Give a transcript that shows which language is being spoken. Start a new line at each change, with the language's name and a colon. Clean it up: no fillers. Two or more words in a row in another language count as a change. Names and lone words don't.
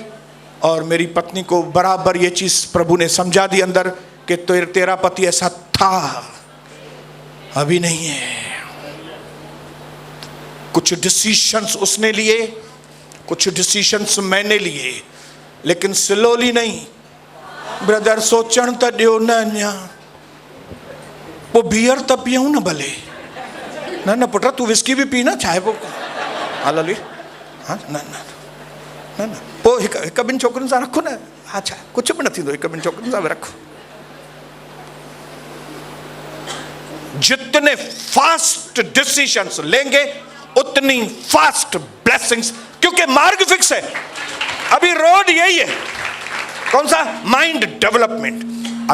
Hindi: और मेरी पत्नी को बराबर ये चीज़ प्रभु ने समझा दी अंदर कि तेरा पति ऐसा था, अभी नहीं है। कुछ डिसीशंस उसने लिए, कुछ डिसीशंस मैंने लिए, लेकिन स्लोली नहीं।
Sindhi: ब्रदर सोचण त दियो न, वो बियर त पियूं न भले, न पुट तू विस्की भी पी ना, चाहे वो हालेलुया। हाँ न न न न पोइ हिकु ॿिनि छोकिरुनि सां रखो न, अच्छा कुछ भी न थींदो, हिकु ॿिनि छोकिरुनि सां बि रखो।
Hindi: जितने
English: fast decisions
Hindi: लेंगे उतनी
English: fast blessings,
Hindi: क्योंकि मार्ग फिक्स है। अभी रोड यही है, कौन सा?
English: mind development.